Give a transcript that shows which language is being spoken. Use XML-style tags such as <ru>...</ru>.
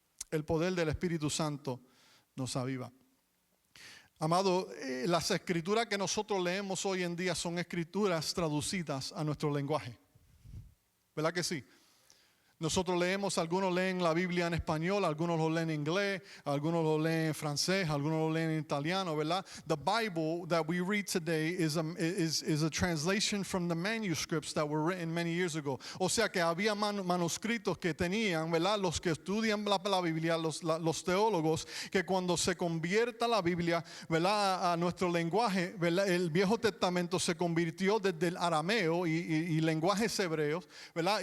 <es>El poder del Espíritu Santo nos aviva. Amado, las escrituras que nosotros leemos hoy en día son escrituras traducidas a nuestro lenguaje. ¿Verdad que sí? Nosotros leemos, algunos leen la Biblia en español, algunos lo leen en inglés, algunos lo leen en francés, algunos lo leen en italiano, ¿verdad?</es> <en>The Bible that we read today is a translation from the manuscripts that were written many years ago.</en> <es>O sea que había manuscritos que tenían, ¿verdad? Los que estudian la Biblia, los teólogos, que cuando se convierta la Biblia, ¿verdad? A nuestro lenguaje, ¿verdad? El Viejo Testamento se convirtió desde el arameo y lenguajes hebreos, ¿verdad?</es>